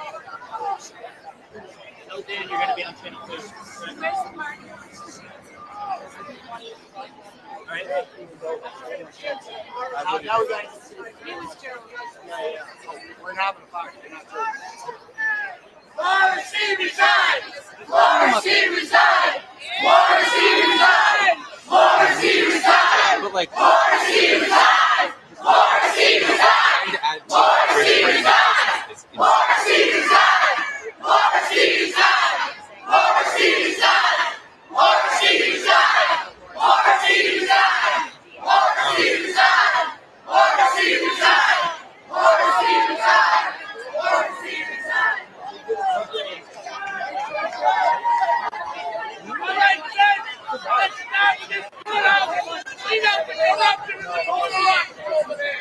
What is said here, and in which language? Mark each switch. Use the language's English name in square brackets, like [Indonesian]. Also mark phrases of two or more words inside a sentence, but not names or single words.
[English] So Dan, you're gonna be on channel 2. We're having a party. Morrissey resign! Morrissey resign! Morrissey resign! Morrissey resign! Morrissey resign! Morrissey resign! Morrissey resign! Morrissey resign! Morrissey resign! Morrissey resign! Morrissey resign! Morrissey resign! Morrissey resign! Morrissey resign! Morrissey resign! Morrissey resign! All right, then. Let's start with this courthouse. Clean out the corruption in the corner office over there.